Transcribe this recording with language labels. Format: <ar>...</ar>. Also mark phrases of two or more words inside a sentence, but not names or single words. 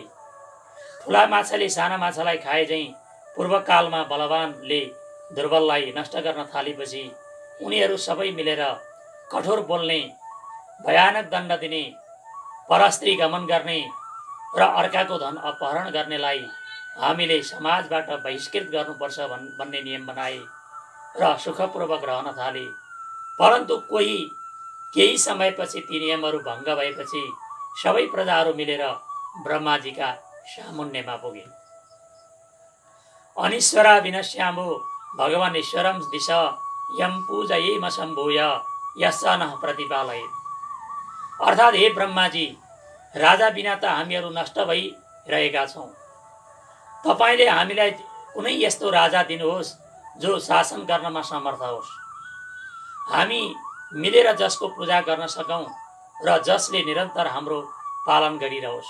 <ne>ठुला माछाले साना माछालाई खाए झैँ पूर्वकालमा बलवानले दुर्बललाई नष्ट गर्न थालेपछि उनीहरू सबै मिलेर कठोर बोल्ने, भयानक दण्ड दिने, परस्त्री गमन गर्ने र अर्काको धन अपहरण गर्नेलाई हामीले समाजबाट बहिष्कृत गर्नुपर्छ भन्ने नियम बनाए र सुखपूर्वक रहन थाले। परन्तु केही समयपछि ती नियमहरू भङ्ग भएपछि सबै प्रजाहरू मिलेर ब्रह्माजीका सामुन्नेमा पुगे।</ne> <sa>अनिश्वरा विनश्याम्भो भगवान् ईश्वरम दिश यम पूजयेम सम्भूय यस्स नः प्रतिपालयेत्।</sa> <ne>अर्थात् हे ब्रह्माजी, राजा बिना त हामीहरू नष्ट भइरहेका छौँ। तपाईँले हामीलाई कुनै यस्तो राजा दिनुहोस् जो शासन गर्नमा समर्थ होस्, हामी मिलेर जसको पूजा गर्न सकौँ र जसले निरन्तर हाम्रो पालन गरिरहोस्।</ne>